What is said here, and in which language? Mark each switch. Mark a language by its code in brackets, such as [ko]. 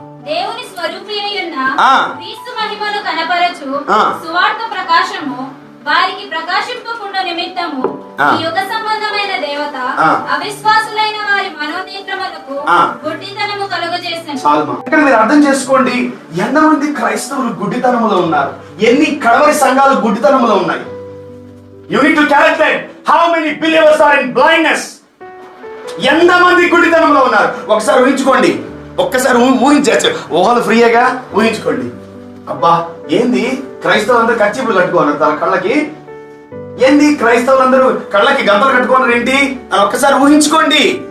[te] దేవుని స్వరూపి అయ్యున్న క్రీస్తు మహిమను కనపరచు సువార్త ప్రకాశము వారికి ప్రకాశింపకుండా నిమిత్తము ఈ యుగ సంబంధమైన దేవత అవిశ్వాసులైన వారి మనోనేత్రములకు గుడ్డితనము కలుగజేసింది. ఇక్కడ మీరు అర్థం చేసుకోండి, ఎంతమంది క్రైస్తవులు గుడ్డితనములో ఉన్నారు, ఎన్ని కడవరి సంఘాలు గుడ్డితనములో ఉన్నాయి. [en] You need to calculate how many believers are in blindness. [te] ఎంతమంది గుడ్డితనంలో ఉన్నారు ఒకసారి ఊహించుకోండి. ఒక్కసారి ఊహించచ్చు, ఊహలు ఫ్రీగా ఊహించుకోండి. అబ్బా ఏంది క్రైస్తవులందరూ కచ్చిపులు కట్టుకోన్నారు తన కళ్ళకి, ఏంది క్రైస్తవులందరూ కళ్ళకి గంతలు కట్టుకున్నారు ఏంటి అని ఒక్కసారి ఊహించుకోండి.